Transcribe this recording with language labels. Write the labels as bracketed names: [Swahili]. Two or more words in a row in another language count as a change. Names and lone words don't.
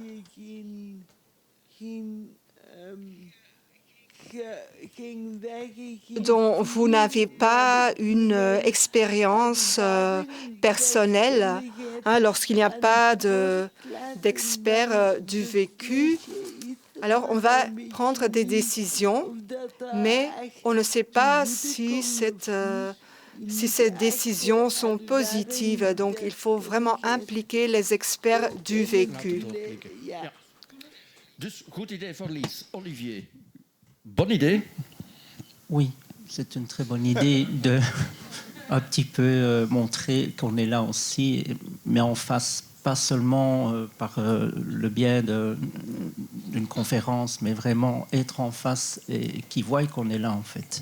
[French] dont vous n'avez pas une expérience personnelle, hein, lorsqu'il n'y a pas d'expert du vécu, Alors, on va prendre des décisions, mais on ne sait pas si ces décisions sont positives. Donc, il faut vraiment impliquer les experts du vécu. [Dutch] Dus goed idee voor Lies. [French] Olivier, bonne idée. Oui, c'est une très bonne idée de un petit peu montrer qu'on est là aussi, mais en face, pas seulement par le biais d'une conférence, mais vraiment être en face et qu'ils voient qu'on est là en fait.